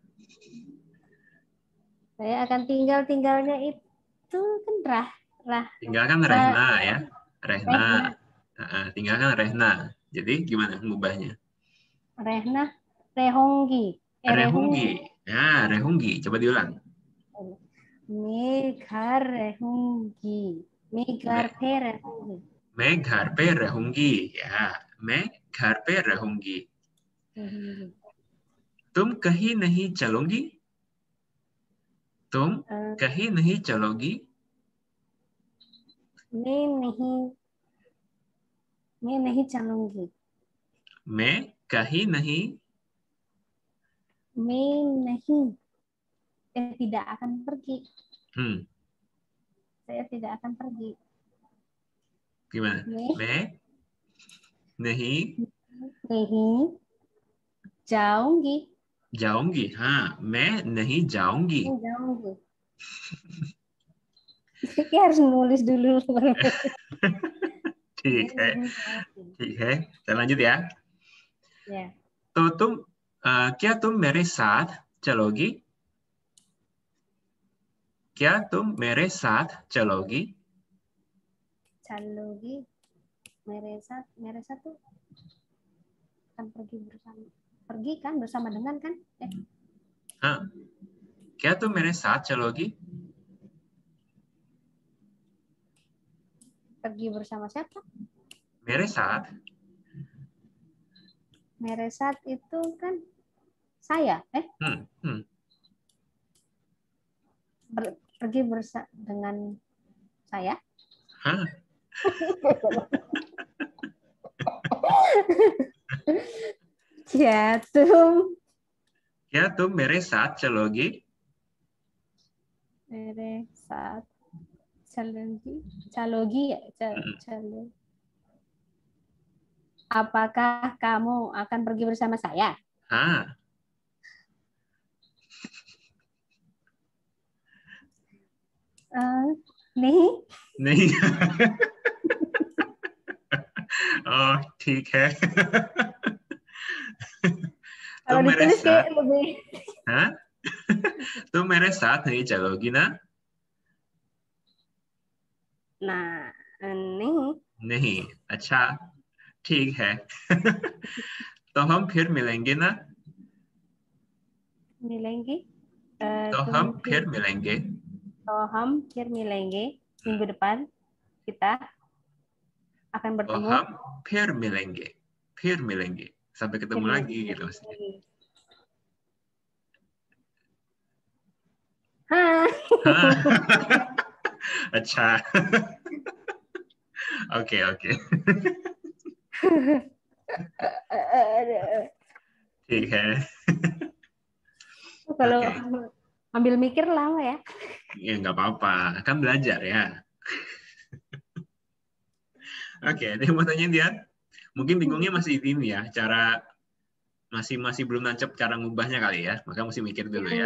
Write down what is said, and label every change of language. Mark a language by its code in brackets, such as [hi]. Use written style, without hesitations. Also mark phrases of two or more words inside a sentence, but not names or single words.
[id] Saya akan tinggalnya itu kan Tinggalkan Rehna ya. Rehna. Tinggalkan Rehna. Jadi gimana mengubahnya? [hi] रहना. रहूंगी. [id] Rehunggi. Ya, Rehunggi. Coba diulang. [hi] मेघर रहूंगी. मेघरपे रहूंगी. मेघरपे रहूंगी. Ya, मेघरपे रहूंगी. तुम कहीं नहीं चलोगी? तुम कहीं नहीं चलोगी? मैं नहीं चलूंगी. मैं कहीं नहीं. [id] Saya tidak akan pergi. Saya tidak akan pergi. Gimana? [hi] मैं नहीं. जाऊंगी. जाऊंगी. हाँ, मैं नहीं जाऊंगी. [id] Kayak harus nulis dulu. [hi] ठीक है. [id] Kita lanjut ya. [hi] तो क्या तुम मेरे साथ चलोगी? क्या तुम मेरे साथ चलोगी? Chalogi. मेरे साथ [id] tuh akan pergi bersama. Pergi kan bersama dengan kan? [hi] हाँ. क्या तुम मेरे साथ चलोगी? [id] Pergi bersama siapa? [hi] मेरे साथ. मेरे साथ [id] itu kan saya. Pergi bersama dengan saya. Hah? [hi] क्या तुम मेरे साथ चलोगी? मेरे साथ चलोगी ya? [id] Apakah kamu akan pergi bersama saya? [hi] हाँ. नहीं. Oh, ठीक है. [id] Kalau ditulis kayak lebih. [hi] हाँ? तुम मेरे साथ नहीं चलोगी ना? [id] Nah, [hi] नहीं. अच्छा, ठीक है. तो हम फिर मिलेंगे ना? तो हम फिर मिलेंगे. [id] Minggu depan kita akan bertemu. [hi] तो हम फिर मिलेंगे. [id] Sampai ketemu lagi gitu maksudnya. [hi] अच्छा. Oke. ठीक है. [id] Kalau ambil mikir lama ya. Ya nggak apa-apa, kan belajar ya. Oke, dia mau tanya dia. Mungkin bingungnya masih ini ya, cara masih belum nancep cara ngubahnya kali ya, maka mesti mikir dulu ya.